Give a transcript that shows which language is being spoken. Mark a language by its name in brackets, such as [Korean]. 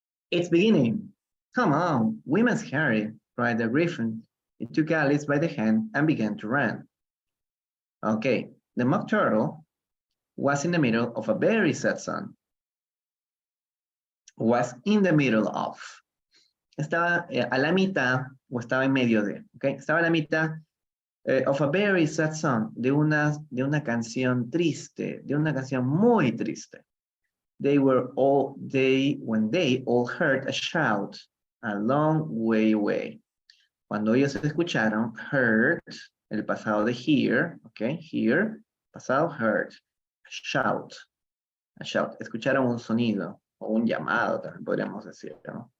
[English] It's beginning. Come on, we must hurry, cried the griffin. It took Alice by the hand and began to run. Okay, the mock turtle was in the middle of a very sad song. Was in the middle of. [Spanish] Estaba a la mitad, o estaba en medio de, ¿ok? Estaba a la mitad [English] of a very sad song, [Spanish] de una canción triste, de una canción muy triste. [English] When they all heard a shout a long way away. [Spanish] Cuando ellos escucharon, heard, el pasado de hear, ¿ok? [English] Hear, pasado heard, shout, a shout. [Spanish] Escucharon un sonido, o un llamado también podríamos decir, ¿no?